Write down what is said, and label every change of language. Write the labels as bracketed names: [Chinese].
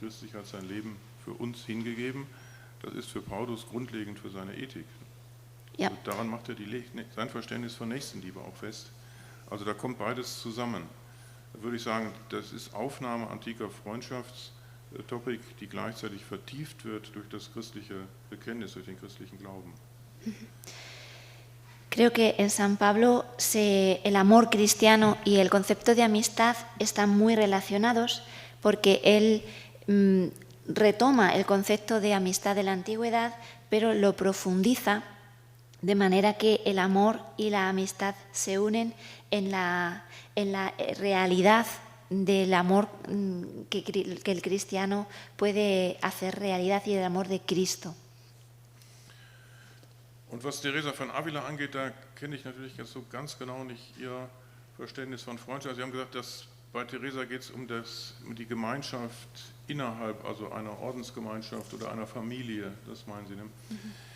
[German] Christus hat sein Leben für uns hingegeben. Das ist für Paulus grundlegend für seine Ethik. Ja. Also daran macht er sein Verständnis von Nächstenliebe auch fest. Also da kommt beides zusammen. Da würde ich sagen, das ist Aufnahme antiker Freundschaftstopik, die gleichzeitig vertieft wird durch das christliche Bekenntnis, durch den christlichen Glauben. [Spanish] Creo que en San Pablo el amor cristiano y el concepto de amistad están muy relacionados porque él retoma el concepto de amistad de la antigüedad, pero lo profundiza de manera que el amor y la amistad se unen en la realidad del amor que el cristiano puede hacer realidad y el amor de Cristo. [German] Und was Teresa von Avila angeht, da kenne ich natürlich jetzt so ganz genau nicht ihr Verständnis von Freundschaft. Sie haben gesagt, dass bei Teresa geht es um die Gemeinschaft innerhalb, also einer Ordensgemeinschaft oder einer Familie, das meinen Sie, ne? Mhm.